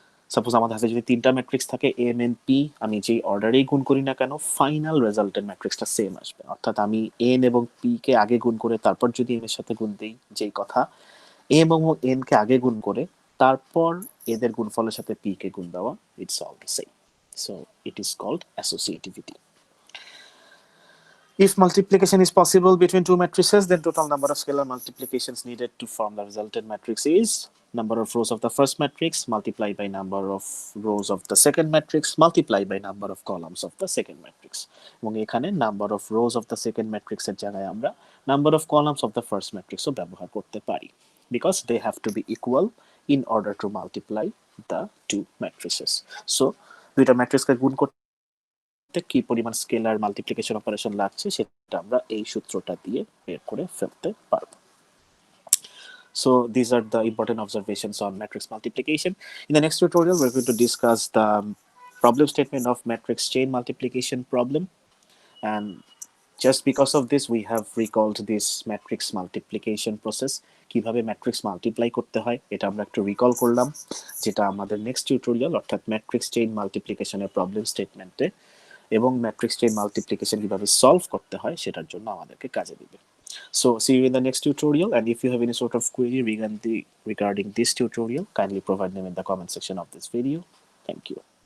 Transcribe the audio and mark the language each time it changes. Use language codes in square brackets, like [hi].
[bn] Suppose আমাদের কাছে যদি তিনটা ম্যাট্রিক্স থাকে এম এন পি, আমি যেই অর্ডারেই গুণ করি না কেন, ফাইনাল রেজাল্টেন্ট ম্যাট্রিক্সটা সেম আসবে। অর্থাৎ আমি এন এবং পি কে আগে গুণ করে তারপর যদি এম এর সাথে গুণ দিই, যেই কথা এম এবং এন কে আগে গুণ করে তারপর এদের গুণফলের সাথে পি কে গুণ দেওয়া, [en] It's all the same. So it is called associativity. If multiplication is possible between two matrices, then total number of scalar multiplications needed to form the resultant matrix is number of rows of the first matrix multiplied by number of rows of the second matrix multiplied by number of columns of the second matrix. [bn] এবং এখানে number of rows of the second matrix এর জায়গায় আমরা number of columns of the first matrix ও ব্যবহার করতে পারি, [en] because they have to be equal in order to multiply the two matrices. [bn] So দুইটা ম্যাট্রিক্সকে গুণ করতে কি পরিমাণ স্কেলার মাল্টিপ্লিকেশন অপারেশন লাগছে সেটা আমরা এই সূত্রটা দিয়ে বের করে ফেলতে পারবো। [en] So these are the important observations on matrix multiplication. In the next tutorial, we're going to discuss the problem statement of matrix chain multiplication problem. And just because of this, we have recalled this matrix multiplication process. [bn] কিভাবে matrix multiply করতে হয় এটা আমরা একটু recall করলাম, যেটা আমাদের next tutorial অর্থাৎ ম্যাট্রিক্স চেইন মাল্টিপ্লিকেশনের প্রবলেম স্টেটমেন্টে এবং ম্যাট্রিক্স চেইন মাল্টিপ্লিকেশন কিভাবে সলভ করতে হয় সেটার জন্য আমাদেরকে কাজে দিবে। [en] So see you in the next tutorial, and if you have any sort of query regarding this tutorial, kindly provide them in the comment section of this video. Thank you.